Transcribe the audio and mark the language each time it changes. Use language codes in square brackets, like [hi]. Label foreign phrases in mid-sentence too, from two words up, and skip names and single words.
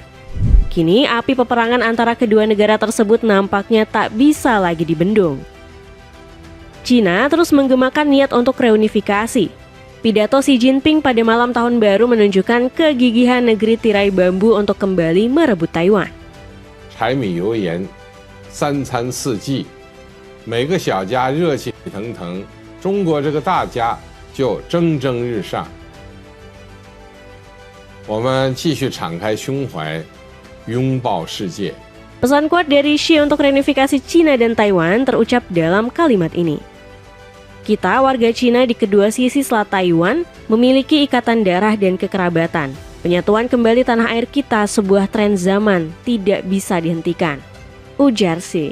[id] Kini api peperangan antara kedua negara tersebut nampaknya tak bisa lagi dibendung. Cina terus menggemakan niat untuk reunifikasi. Pidato Xi Jinping pada malam tahun baru menunjukkan kegigihan negeri tirai bambu untuk kembali merebut Taiwan. [zh] 柴米油盐三餐四季，每个小家热气腾腾，中国这个大家就蒸蒸日上。我们继续敞开胸怀，拥抱世界。 [id] Pesan kuat dari Xi untuk reunifikasi Cina dan Taiwan terucap dalam kalimat ini. Kita warga Cina di kedua sisi Selat Taiwan memiliki ikatan darah dan kekerabatan. Penyatuan kembali tanah air kita sebuah tren zaman tidak bisa dihentikan, ujar Xi.